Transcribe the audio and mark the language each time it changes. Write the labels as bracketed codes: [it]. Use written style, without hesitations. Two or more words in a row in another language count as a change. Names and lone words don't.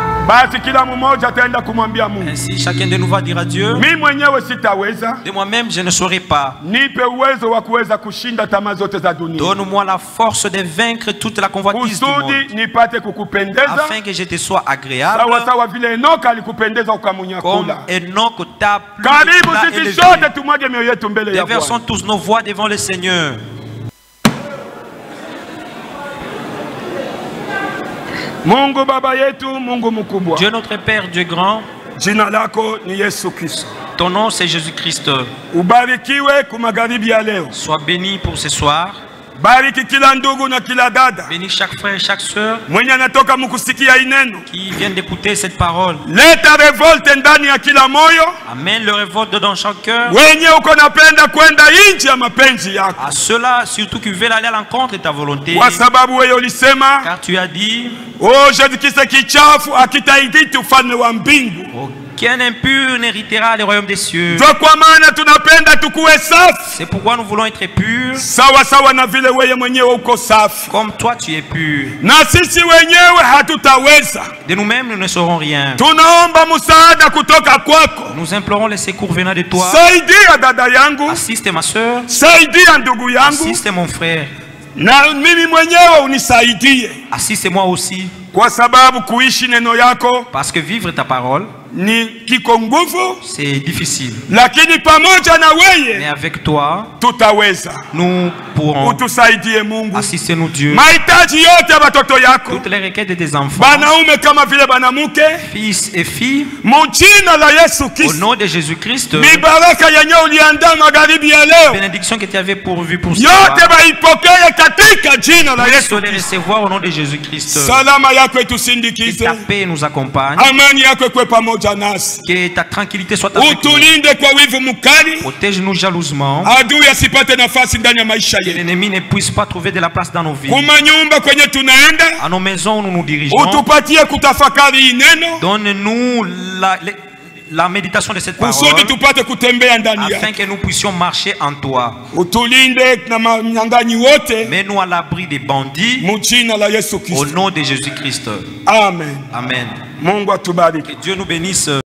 [sw] Basi kila mmoja ataenda kumwambia Mungu, [fr] Ainsi, chacun de nous va dire à Dieu, [sw] mimi mwenyewe sitaweza, [fr] de moi-même, je ne saurais pas. [sw] nipe uwezo wa kuweza kushinda tamaa zote za dunia, [fr] Donne-moi la force de vaincre toute la convoitise du monde, [sw] kusudi nipate kukupendeza, [fr] afin que je te sois agréable, [sw] sawa sawa vile Enoka alikupendeza [fr] comme [sw] ukamunyakula. [fr] Enoch t'a plu, [sw] Karibu [fr] t'a [sw] sisi [fr] élevé. [sw] sote tumwage mioyo yetu mbele ya [fr] Déversons [sw] Bwana. [fr] tous nos voix devant le Seigneur. [sw] Mungu Baba yetu, Mungu mkubwa, [fr] Dieu notre Père, Dieu grand, [sw] jina lako ni Yesu Kristo. [fr] ton nom c'est Jésus-Christ. [sw] Ubarikiwe ku magharibi ya leo. [fr] Sois béni pour ce soir. [sw] Bariki kila ndugu na kila dada [fr] Bénis chaque frère et chaque sœur [sw] mwenye anatoka mkusikia ineno. [fr] qui viennent d'écouter cette parole. [sw] Leta revolte ndani ya kila moyo, [fr] Amène le révolte dans chaque cœur. [sw] wenye uko napenda kwenda nje ya mapenzi yako, [fr] À ceux-là, surtout qui veulent aller à l'encontre de ta volonté. [sw] kwa sababu wewe ulisema, [fr] Car tu as dit, [sw] oh, Yesu kichafu akitaiditi ufalme wa mbingu. [fr] aucun impur n'héritera le royaume des cieux. [sw] Ndio kwa maana tunapenda tukuwe safi [fr] C'est pourquoi nous voulons être purs, [sw] sawa sawa na vile wewe mwenyewe uko safi, [fr] comme toi tu es pur. [sw] na sisi wenyewe hatutaweza. [fr] De nous-mêmes, nous ne saurons rien. [sw] Tunaomba msaada kutoka kwako. [fr] Nous implorons les secours venant de toi. [sw] Saidia dada yangu, [fr] Assiste ma soeur, [sw] saidia ndugu yangu, [fr] assiste mon frère, [sw] na mimi mwenyewe unisaidie, [fr] assiste moi aussi. [sw] kwa sababu kuishi neno yako [fr] Parce que vivre ta parole, [sw] ni kiko nguvu, [fr] c'est difficile. [sw] lakini pamoja na [fr] Mais [sw] weye [fr] avec toi, [sw] tutaweza. [fr] nous pourrons. [sw] Utusaidie Mungu, [fr] Assistez-nous Dieu. [sw] mahitaji yote ya watoto yako, [fr] Toutes les requêtes de tes enfants, [sw] banaume kama vile banamuke, [fr] fils et filles, [sw] mujina la Yesu [fr] au [sw] Kristo. [fr] nom de Jésus-Christ, [sw] Ni baraka yenye uliandaa magharibi ya leo, [fr] bénédiction que tu avais pourvue pour ce [sw] yote [fr] soir, [sw] baipokee katika jina la [fr] puisse [sw] Yesu [fr] les [sw] Kristo. [fr] recevoir au nom de Jésus-Christ. [sw] Salama yako [fr] Que [sw] itusindikize, [fr] ta paix nous accompagne, [sw] amani yako ikwe pamoja nasi, [fr] que ta tranquillité soit avec nous. [sw] utulinde kwa wivu mkali, [fr] Protège-nous jalousement, [sw] adui asipate nafasi ndani ya maisha [fr] que [sw] yetu. [fr] l'ennemi ne puisse pas trouver de la place dans nos vies. [sw] Kuma nyumba kwenye tunaenda, [fr] À nos maisons où nous nous dirigeons, [sw] utupatie kutafakari hii neno, [fr] donne-nous la méditation de cette [sw] kusudi [fr] parole, [sw] tupate kutembea ndani [fr] afin [sw] yake. [fr] que nous puissions marcher en toi. [sw] Utulinde na manyang'anyi wote, [fr] Mets-nous à l'abri des bandits, [sw] mujina la Yesu [fr] au [sw] Kristo. [fr] nom de Jésus-Christ. [sw] Amen. Amen. Mungu atubariki. [fr] Que Dieu nous bénisse.